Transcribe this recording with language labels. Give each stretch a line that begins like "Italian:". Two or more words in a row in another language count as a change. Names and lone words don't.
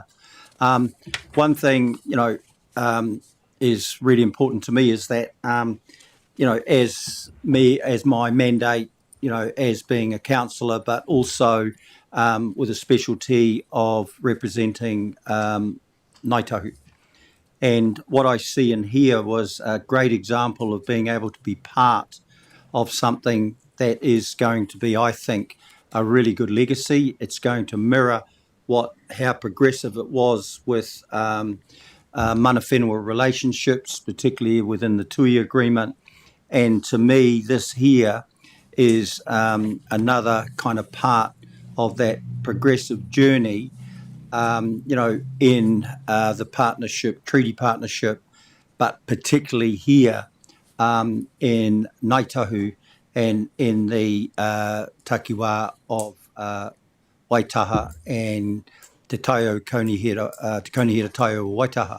English: One thing, is really important to me is that, as my mandate, as being a councillor, but also with a specialty of representing Ngāi Tahu. And what I see in here was a great example of being able to be part of something that is going to be, I think, a really good legacy. It's going to mirror how progressive it was with
Māori: mana whenua
English: relationships, particularly within the TUI agreement. And to me, this here is another kind of part of that progressive journey, in the partnership, treaty partnership, but particularly here in Ngāi Tahu and in the takiwā of Waitaha and Te Taio Konihira Taio Waitaha.